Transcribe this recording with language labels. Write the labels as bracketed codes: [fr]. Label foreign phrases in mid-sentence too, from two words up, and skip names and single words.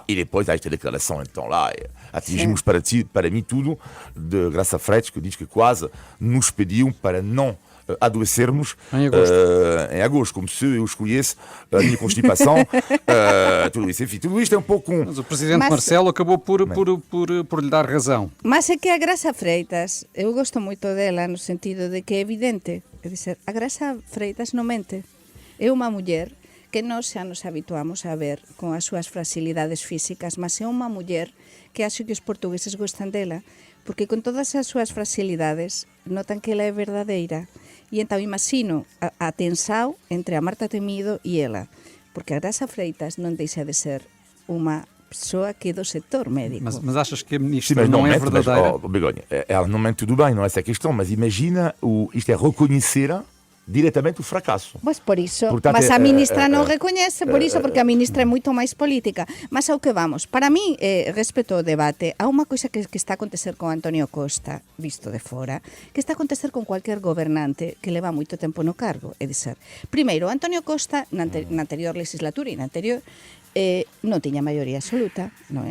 [pt] E depois há esta declaração, então lá, atingimos para mim tudo, de Graça Freitas, que diz que quase nos pediu para não adoecermos em agosto, como se eu escolhesse a minha constipação, tudo isso. Enfim, tudo isto é um pouco... Mas o Presidente Marcelo acabou por lhe dar razão. [gl] Mas é que a Graça Freitas, eu gosto moito dela no sentido de que é evidente, é dizer, a Graça Freitas non mente. É unha muller que nós xa nos habituamos a ver con as súas fragilidades físicas, mas é unha muller que acho que os portugueses gostan dela, porque con todas as súas fragilidades notan que ela é verdadeira. E então imagino a tensão entre a Marta Temido e ela, porque a Graça Freitas non deixa de ser unha pessoa que é do setor médico. [pt] Mas achas que a ministra não é verdadeira? Mas, Begonha, ela não mente tudo bem, não é essa a questão, mas imagina, isto é reconhecer diretamente o fracasso. Pois por isso, portanto, [gl] mas a ministra non recoñece por iso, porque a ministra é moito máis política. Mas ao que vamos, para mí, respecto ao debate, há unha coisa que está a acontecer con Antonio Costa, visto de fora, que está a acontecer con cualquier gobernante que leva moito tempo no cargo. É dizer, primeiro, Antonio Costa, na anterior legislatura e na anterior, non tiña maioría absoluta, non é?